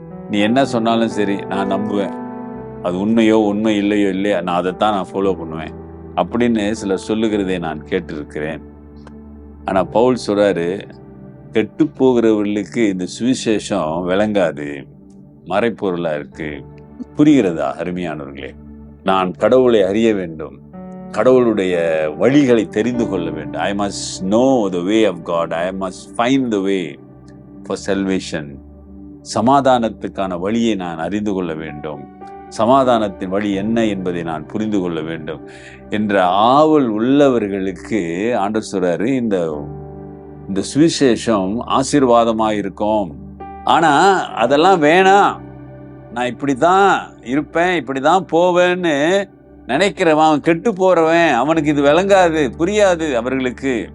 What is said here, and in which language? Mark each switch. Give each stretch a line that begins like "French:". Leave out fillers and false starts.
Tamil: நீ என்ன சொன்னாலும் சரி நான் நம்புவேன், அது உண்மையோ உண்மை இல்லையோ இல்லையா, நான் அதைத்தான் நான் ஃபாலோ பண்ணுவேன் அப்படின்னு சிலர் சொல்லுகிறதை நான் கேட்டிருக்கிறேன். ஆனா பவுல் சொல்றாரு, கெட்டு போகிறவர்களுக்கு இந்த சுவிசேஷம் விளங்காது, மறைப்பொருளா இருக்கு. புரிகிறதா அருமையானவர்களே? நான் கடவுளை அறிய வேண்டும், கடவுளுடைய வழிகளை தெரிந்து கொள்ள வேண்டும்.
English: I must know the way of God. I must find the way for salvation.
Tamil: சமாதானத்துக்கான வழியை நான் அறிந்து கொள்ள வேண்டும், சமாதானத்தின் வழி என்ன என்பதை நான் புரிந்து கொள்ள வேண்டும் என்ற ஆவல் உள்ளவர்களுக்கு ஆண்டவர் சொல்றாரு, இந்த சுவிசேஷம் ஆசீர்வாதமாயிருக்கும். ஆனா அதெல்லாம் வேணாம், நான் இப்படிதான் இருப்பேன், இப்படிதான் போவேன்னு நினைக்கிறவன், அவன் கெட்டு போறவன், அவனுக்கு இது விளங்காது, புரியாது அவர்களுக்கு.